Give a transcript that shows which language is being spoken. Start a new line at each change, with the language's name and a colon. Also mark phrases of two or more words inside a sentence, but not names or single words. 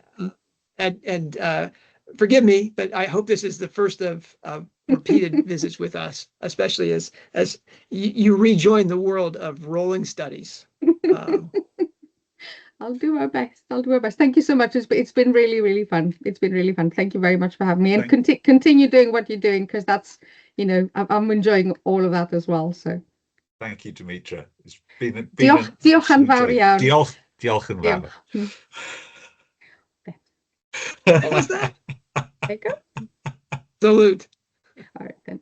English: And forgive me, but I hope this is the first of repeated visits with us, especially as you rejoin the world of Rowling studies. I'll do my best. I'll do my best. Thank you so much. It's been really, really fun. It's been really fun. Thank you very much for having me, and thank continue doing what you're doing, because I'm enjoying all of that as well. So Thank you, Dimitra. It's been an
Welsh: diolch yn
English: absolute
Welsh: fawr
English: joy.
Welsh: iawn. Diolch yn fawr. Diolch.
English: What was that? There you go. Salute. All right then.